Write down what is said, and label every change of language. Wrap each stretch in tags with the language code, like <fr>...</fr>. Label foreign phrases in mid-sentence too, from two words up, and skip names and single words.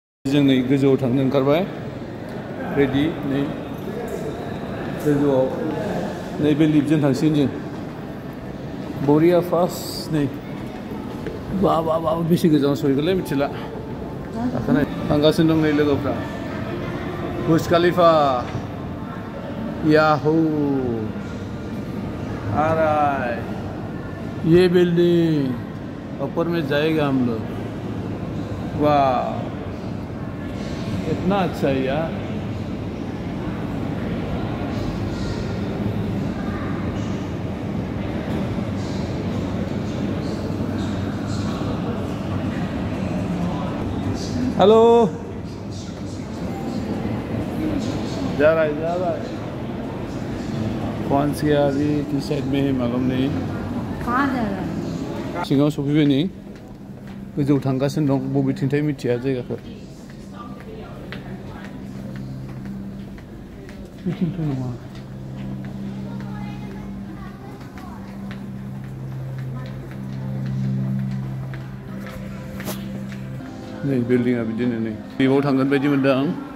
<brx>जों नै गोजौआव थांनो ओंखारबाय रेडि नै गोजौआव नैबे लिफ्टजों थांसिगोन जों बरिया फार्स्ट नै बा बेसे गोजानाव सहैगोनलै मिथिला गाखोनाय थांगासिनो दं नै लोगोफ्रा बुर्ज खलीफा</brx> <hi>याहू आराय ये बिल्डिंग ऊपर में जाएगा हम लोग वाह इतना अच्छा है यार हेलो जा रहा है कौन सी अभी किस साइड में है मालूम नहीं कहाँ जा रहा है</hi> <brx>सिगाव सफैबाय नै गोजौ थांगासिनो दं बबेथिंथाय मिथिया जायगाखौ बिथिंथ' नङा नै बिल्डिंआ बिदिनो नै लिफ्टआव थांगोन बायदि मोनदों आं</brx>